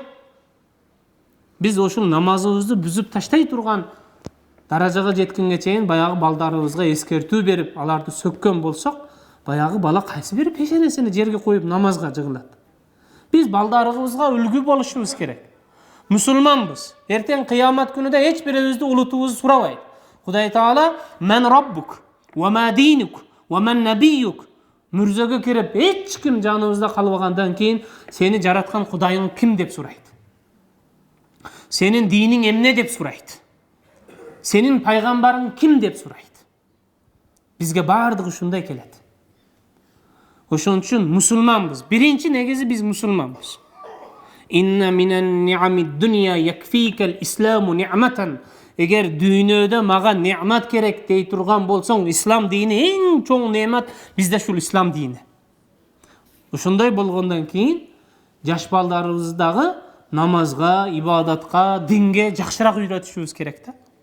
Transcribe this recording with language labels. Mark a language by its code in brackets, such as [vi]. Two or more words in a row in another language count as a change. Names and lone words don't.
[ky] Биз ошол намазыбызды бүзүп таштай турган даражага жеткенге чейин баягы балдарыбызга эскертүү берип, аларды сөккөн болсок, баягы бала кайсы бир пешенесини жерге коюп намазга жыгылат. Биз балдарыбызга үлгү болушубуз керек. Мусулманбыз. Эртең кыямат күнүдө эч бирибизди улутубузду сурабайт. Кудай Таала [ar] "من ربك وما دينك ومن نبيك" [ky] мүрзөгө кирип, эч ким жаныбызда калбагандан кийин сени жараткан Кудайың ким деп сурайт. Сенин диниң эмне деп сурайт. Сенин пайгамбарың ким деп сурайт. Бизге баардыгы ушундай келет. Ошон үчүн мусулманбыз. Биринчи негизи биз мусулманбыз. [ar] إن من نعم الدنيا يكفيك الإسلام نعمة. [ky] Эгер дүйнөдө мага не'мат керек дей турган болсоң, ислам дини эң чоң не'мат бизде ушул ислам дини. Ошондой болгондон кийин жаш балдарыбызды дагы намазга, ибадатка, динге жакшыраак үйрөтүшүбүз керек да.